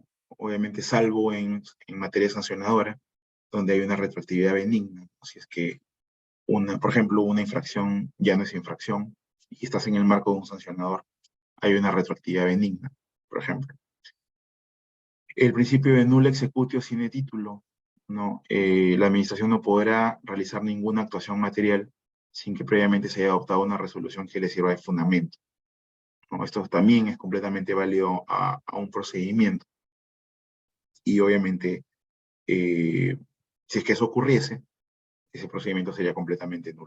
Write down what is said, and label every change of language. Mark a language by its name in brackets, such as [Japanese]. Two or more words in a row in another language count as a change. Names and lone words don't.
[Spanish] Obviamente salvo en materia sancionadora, donde hay una retroactividad benigna, ¿no? Si es que, por ejemplo, una infracción ya no es infracción y estás en el marco de un sancionador, hay una retroactividad benigna, por ejemplo. El principio de [Latin] nulla executio sine titulo, [Spanish] ¿no? La administración no podrá realizar ninguna actuación material sin que previamente se haya adoptado una resolución que le sirva de fundamento, ¿no? Esto también es completamente válido a un procedimiento. Y obviamente, si es que eso ocurriese, ese procedimiento sería completamente nulo.